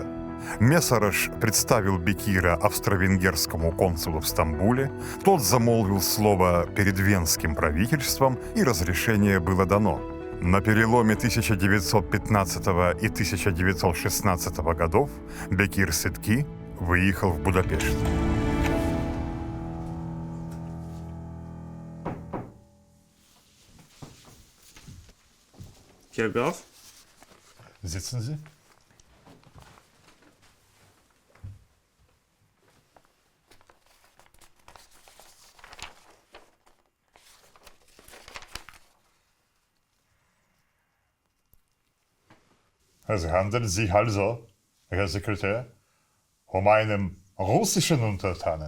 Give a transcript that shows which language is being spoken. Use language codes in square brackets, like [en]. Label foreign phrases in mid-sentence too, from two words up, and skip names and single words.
[ru] Месараш представил Бекира австро-венгерскому консулу в Стамбуле, тот замолвил слово перед венским правительством, и разрешение было дано. На переломе 1915 и 1916 годов Бекир Сытки выехал в Будапешт. [de] Herr Graf? Sitzen Sie. Es handelt sich also, Herr Sekretär, um einen russischen Untertanen.